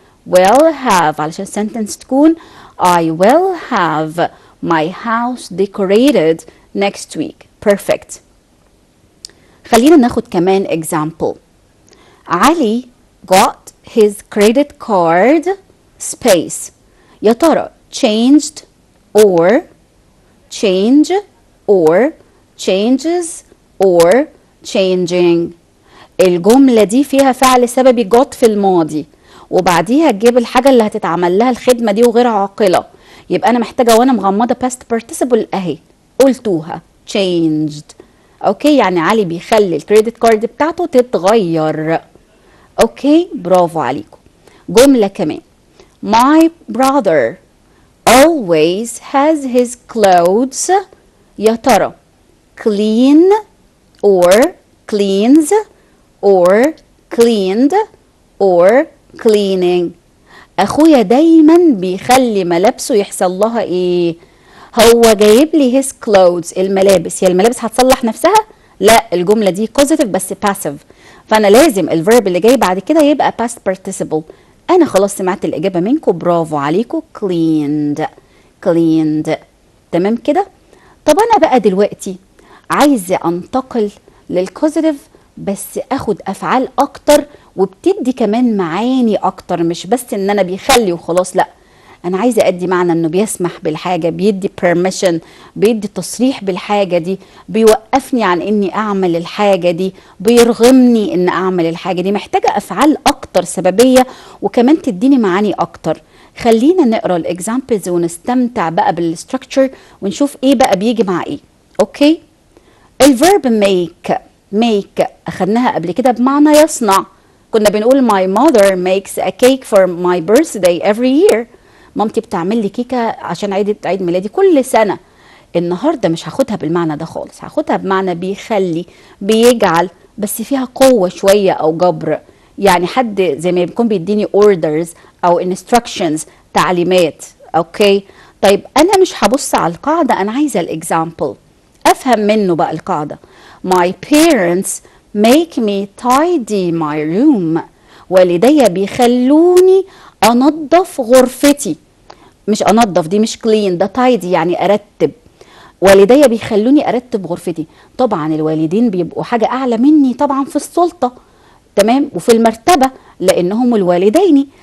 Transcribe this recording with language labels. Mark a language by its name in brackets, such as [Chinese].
[English] will have [Arabic] علشان [English] sentence [Arabic] تكون [English] I will have my house decorated next week. perfect. [Arabic] خلينا ناخد كمان example. [English] Ali got his credit card space. [Arabic] يا ترى [English] changed or change or changes or changing. [Arabic] الجملة دي فيها فعل سببي got في الماضي، وبعديها تجيب الحاجة اللي هتتعمل لها الخدمة دي وغير عاقلة. يبقى أنا محتاجة وأنا مغمضة past participle أهي، قلتوها changed. اوكي، يعني علي بيخلي الكريدت كارد بتاعته تتغير. اوكي، برافو عليكم. جملة كمان. [English] My brother always has his clothes. [Arabic] يا ترى [English] clean or cleans or cleaned or cleaning. [Arabic] اخويا دايما بيخلي ملابسه يحصل لها ايه؟ هو جايب لي [English] his clothes [Arabic] الملابس، هي الملابس هتصلح نفسها؟ لا، الجملة دي positive بس passive، فانا لازم الفيرب اللي جاي بعد كده يبقى past participle. انا خلاص سمعت الاجابة منكم، برافو عليكم، cleaned. cleaned. تمام كده. طب انا بقى دلوقتي عايزة انتقل للكوزيتيف، بس اخد افعال اكتر وبتدي كمان معاني اكتر، مش بس ان انا بيخلي وخلاص، لا، انا عايزه ادي معنى انه بيسمح بالحاجه، بيدي permission، بيدي تصريح بالحاجه دي، بيوقفني عن اني اعمل الحاجه دي، بيرغمني ان اعمل الحاجه دي. محتاجه افعال اكتر سببيه وكمان تديني معاني اكتر. خلينا نقرا الاكزامبلز ونستمتع بقى بالستراكشر ونشوف ايه بقى بيجي مع ايه. اوكي. الفيرب make اخدناها قبل كده بمعنى يصنع. كنا بنقول [English] my mother makes a cake for my birthday every year. [Arabic] مامتي بتعمل لي كيكه عشان عيد ميلادي كل سنه. النهارده مش هاخدها بالمعنى ده خالص، هاخدها بمعنى بيخلي، بيجعل، بس فيها قوه شويه او جبر. يعني حد زي ما بيكون بيديني orders او instructions، تعليمات. اوكي. طيب انا مش هبص على القاعده، انا عايزه الاكزامبل افهم منه بقى القاعده. [English] My parents make me tidy my room. [Arabic] والدي بيخلوني انظف غرفتي. مش انظف، دي مش كلين، ده تايدي يعني ارتب. والدي بيخلوني ارتب غرفتي. طبعا الوالدين بيبقوا حاجه اعلى مني طبعا في السلطه، تمام، وفي المرتبه، لانهم الوالدين.